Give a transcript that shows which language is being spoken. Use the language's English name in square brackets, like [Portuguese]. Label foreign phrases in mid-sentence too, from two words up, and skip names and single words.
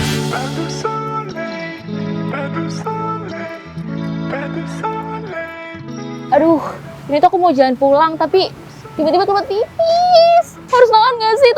[French] Pas de soleil, pas de soleil, pas de soleil. [Indonesian] Aduh, ini tuh aku mau jalan pulang tapi tiba-tiba keluar pipis. Harus nahan nggak sih?